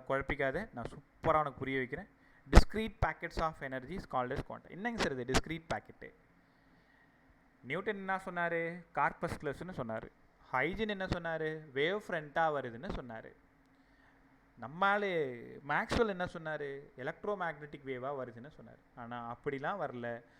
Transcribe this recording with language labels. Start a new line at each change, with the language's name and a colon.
Tamil: குழப்பிக்காத, நான் சூப்பராக உனக்கு புரிய வைக்கிறேன்.
English: discrete packets of energy is called as quanta.
Tamil: என்னங்க சார் இது discrete packet? நியூட்டன் என்ன சொன்னார்? கார்பஸ்குலஸ்ன்னு சொன்னார். ஹைஜன் என்ன சொன்னார்? வேவ் ஃப்ரண்ட்டாக வருதுன்னு சொன்னார். நம்மால் மேக்ஸ்வெல் என்ன சொன்னார்? எலக்ட்ரோ மேக்னெட்டிக் வேவாக வருதுன்னு சொன்னார். ஆனால் அப்படிலாம் வரல.